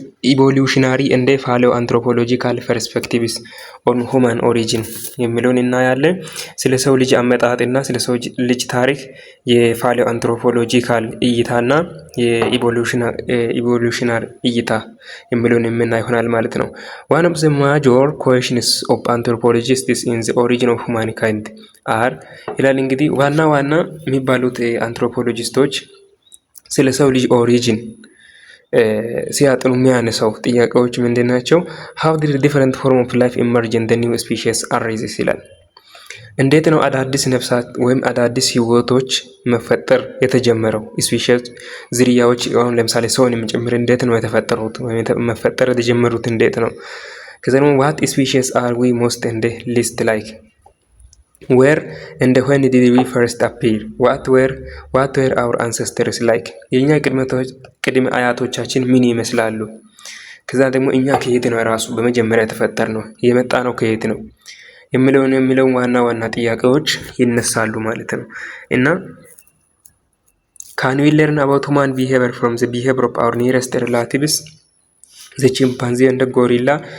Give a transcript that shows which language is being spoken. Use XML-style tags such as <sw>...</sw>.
<am>ኢቮሉሽናሪ እንደ ፓሌዮ አንትሮፖሎጂካል ፐርስፔክቲቭስ ኦን ሁማን ኦሪጂን የሚለውን እናያለን። ስለ ሰው ልጅ አመጣጥና ስለ ሰው ልጅ ታሪክ የፓሌዮ አንትሮፖሎጂካል እይታና የኢቮሉሽናሪ እይታ የሚለውን የምናይ ይሆናል ማለት ነው።</am> <en>one of the major questions of anthropologists in the origin of humankind</en> <am>are ይላል። እንግዲህ ዋና የሚባሉት አንትሮፖሎጂስቶች ስለ ሰው ልጅ ኦሪጂን ሲያጥኑ የሚያነሳው ጥያቄዎች ምንድን ናቸው?</am> <en>how did different form of life emerge in the new species arises</en> <am>ይላል። እንዴት ነው አዳዲስ ነፍሳት ወይም አዳዲስ ህይወቶች መፈጠር የተጀመረው? ስፔሺስ ዝርያዎች አሁን ለምሳሌ ሰውን የሚጨምር እንዴት ነው የተፈጠሩት ወይም መፈጠር የተጀመሩት እንዴት ነው? ከዛ ደግሞ</am> <en>what species are we most and least like? where and when did we first appear? what were our ancestors like?</en> <am>የኛ ቅድመ አያቶቻችን ምን ይመስላሉ? ከዛ ደግሞ እኛ ከየት ነው ራሱ በመጀመሪያ የተፈጠር ነው የመጣ ነው ከየት ነው የሚለው ዋና ጥያቄዎች ይነሳሉ ማለት ነው። እና</am> <en>can we learn about human behavior from the behavior of our nearest relatives the chimpanzee and the gorilla?</en>